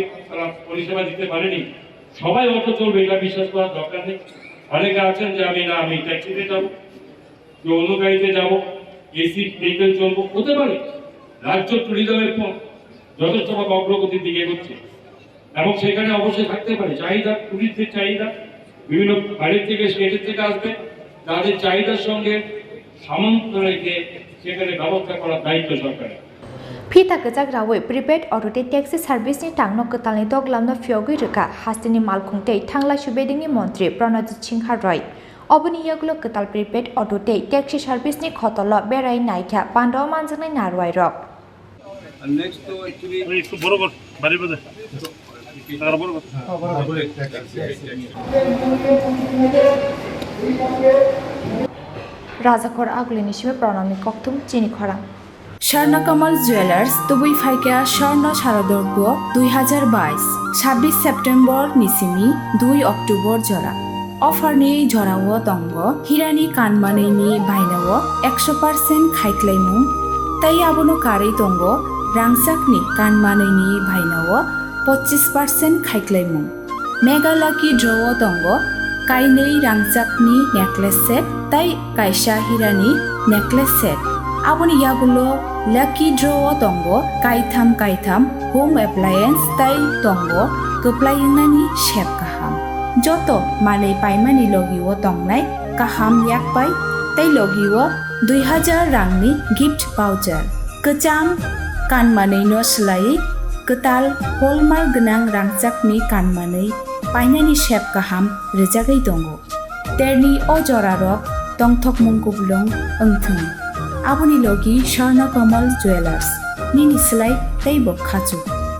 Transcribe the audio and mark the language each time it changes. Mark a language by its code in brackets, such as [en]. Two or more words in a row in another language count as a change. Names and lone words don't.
[bn] তারা পরিষেবা দিতে পারেনি সবাই অটো চলবে এটা বিশ্বাস করার দরকার নেই অনেকে আছেন যে আমি ট্যাক্সিতে যাবো যে অন্য গাড়িতে যাবো [en] AC vehicle [bn] চলবো হতে পারে রাজ্য ট্যুরিজমের যথেষ্টভাবে অগ্রগতির দিকে এগোচ্ছে এবং সেখানে অবশ্যই থাকতে পারে চাহিদা টুরিস্টদের চাহিদা বিভিন্ন বাইরের থেকে স্টেটের থেকে আসবে তাদের চাহিদার সঙ্গে সামঞ্জস্য রেখে সেখানে ব্যবস্থা করার দায়িত্ব সরকারের [trp] Phita Kajak Rawai [en] Prepaid Auto [trp] Tei [en] Taxi Service [trp] ni Tangno Ketalni Doglamno Phiyogwi Rwjakha Hastini Malkhungtei Thangla Shubedekni Montri Pranojit Roy Oboni Yagulo Ketal [en] Prepaid Auto [trp] Tei [en] Taxi Service [trp] ni Khotolo Berai Naikha Pandau Manjaknai Narwai Rok Next to actually borobar bari bade Rwjakha Agulini Shime Pranami Koktum Chini Khorang স্বর্ণকমল জুয়েলার্স তুবুই ফাইকা স্বর্ণ শারদর্ঘ 2022 26 সেপ্টেম্বর নিসিমি 2 অক্টোবর জরা অফার নিয়ে জরাও তঙ্গ হিরানি কানমানেনি বাইনাও 100% খাইক্লাইমু তাই আবনো কারে তঙ্গ রাংসাকনি কানমানেনি বাইনাও 25% খাইক্লাইমু [en] mega lucky draw [trp] তঙ্গ কাইনেই রাংসাকনি [en] necklace set [trp] তাই কাইসা হিরানি [en] necklace set [trp] Aboni yagulo [en] lucky draw [trp] tongo kaitham [en] home appliance [trp] tai tongo keplaing nani shep kaham joto manei paimani logiwo tongnai kaham yak pai tai logiwo 2000 rangni [en] gift voucher [trp] kecham kanmanei no slai ketal hallmark gnang rangchakni kanmanei painani shep kaham rejagai tongo terni ojorarok tongthok mungkublong engthung Aboni logi Sharna Kamal Jewelers Nini Slai Tei Bok Khachu